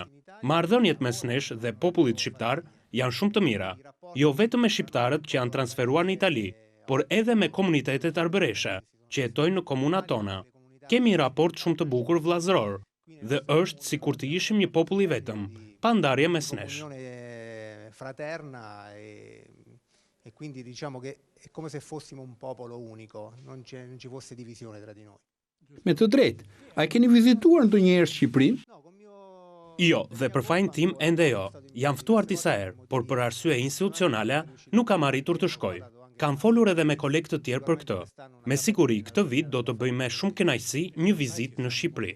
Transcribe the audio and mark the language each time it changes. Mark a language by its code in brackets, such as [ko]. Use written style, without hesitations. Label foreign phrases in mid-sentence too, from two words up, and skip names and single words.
[sq] Marrëdhëniet mes nesh dhe popullit shqiptar janë shumë të mira, jo vetëm me shqiptarët që janë transferuar në Itali, por edhe me komunitetet arbëreshe që jetojnë në komunat tona. Kemi raport shumë të bukur vllazëror dhe është sikur të ishim një popull i vetëm, pa ndarje mes nesh. [it] E quindi diciamo che è come se fossimo un popolo unico, non ci fosse divisione tra di noi. [sq] Me të drejtë, a keni vizituar ndonjëherë Shqipërinë? Jo, dhe për fajin tim ende jo. Jam ftuar disa herë, por për arsye institucionale nuk kam arritur të shkoj. Kam folur edhe me kolegë të tjerë për këtë. Me siguri këtë vit do të bëj me shumë kënaqësi një vizitë në Shqipëri.